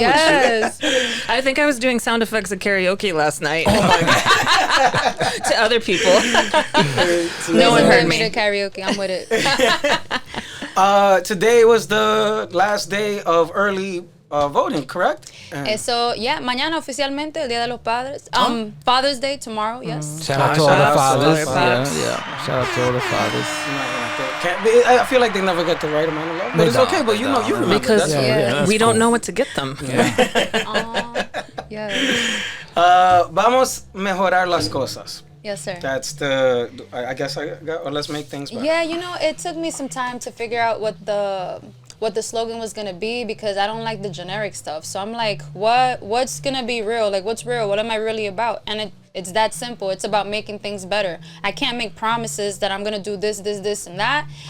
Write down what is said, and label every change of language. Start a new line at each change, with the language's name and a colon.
English: Yes. with you? I think I was doing sound effects at karaoke last night. Oh my God. To other people. No one heard me. me to karaoke. I'm with it. Today was the last day of early voting, correct?
Spanish: So, mañana oficialmente, el Día de los Padres.
English: Father's Day tomorrow, yes. Shout out to all the fathers. fathers. Shout out to all the fathers. I feel like they never get the right amount of love, but it's okay. But you remember Because that's we don't know what to get them. Yes.
Spanish: Vamos mejorar las cosas.
English: Yes, sir. That's or let's make things better. Yeah, it took me some time to figure out what the slogan was gonna be because I don't like the generic stuff. So I'm like, what's gonna be real? Like, what's real? What am I really about? And it's that simple. It's about making things better. I can't make promises that I'm gonna do this, and that.